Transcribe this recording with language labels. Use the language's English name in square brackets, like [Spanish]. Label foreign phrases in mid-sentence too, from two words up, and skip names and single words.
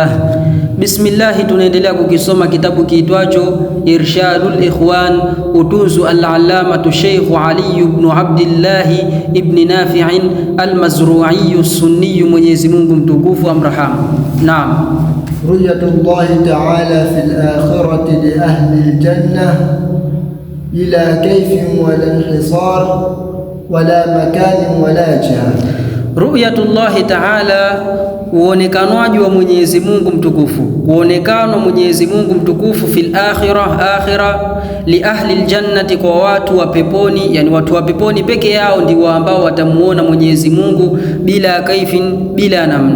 [Swahili] Bismillahi, tunaendelea kukisoma kitabu kiitwacho Irshadul Ikhwan, utunzu al-allamatu Sheikh Ali ibn Abdillah ibn Nafi'in al-Mazru'i as-Sunni, Mwenyezi Mungu mtukufu amrahamu. Naam. [Arabic] رؤية الله تعالى في الآخرة لأهل الجنة إلى كيف ولا انحصار ولا مكان ولا جهة. رؤية الله تعالى, [Swahili] uonekanwaji wa Mwenyezi Mungu mtukufu, uonekano Mwenyezi Mungu mtukufu [Arabic] في الآخرة لأهل الجنة, [Swahili] kwa watu wa peponi, yani watu wa peponi peke yao ndio ambao watamuona Mwenyezi Mungu bila kaifin, bila namna.